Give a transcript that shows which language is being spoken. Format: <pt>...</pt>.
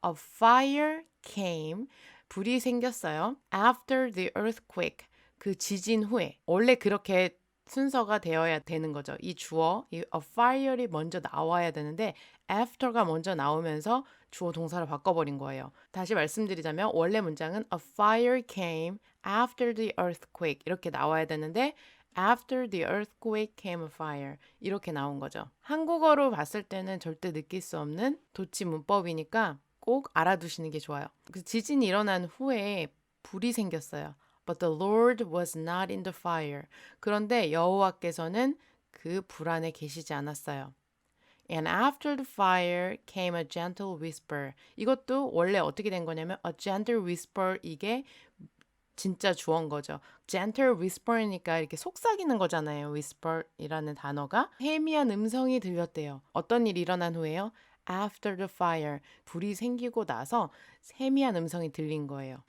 <en>A fire came.</en> <ko>불이 생겼어요.</ko> <en>After the earthquake.</en> <ko>그 지진 후에. 원래 그렇게 순서가 되어야 되는 거죠. 이 주어, 이</ko> <en>a fire</en> <ko>이 먼저 나와야 되는데 after가 먼저 나오면서 주어 동사를 바꿔버린 거예요. 다시 말씀드리자면 원래 문장은</ko> <en>a fire came after the earthquake</en> <ko>이렇게 나와야 되는데</ko> <en>After the earthquake came a fire.</en> <ko>이렇게 나온 거죠. 한국어로 봤을 때는 절대 느낄 수 없는 도치 문법이니까 꼭 알아두시는 게 좋아요. 그 지진이 일어난 후에 불이 생겼어요.</ko> <en>But the Lord was not in the fire.</en> <ko>그런데 여호와께서는 그 불 안에 계시지 않았어요.</ko> <en>And after the fire came a gentle whisper.</en> <ko>이것도 원래 어떻게 된 거냐면</ko> <en>a gentle whisper</en> <ko>이게 진짜 주어인 거죠. gentle whisper니까 이렇게 속삭이는 거잖아요. whisper이라는 단어가 해미한 음성이 들렸대요. 어떤 일이 일어난 후에요?</ko> <en>After the fire,</en> <ko>불이 생기고 나서 세미한 음성이 들린 거예요.</ko>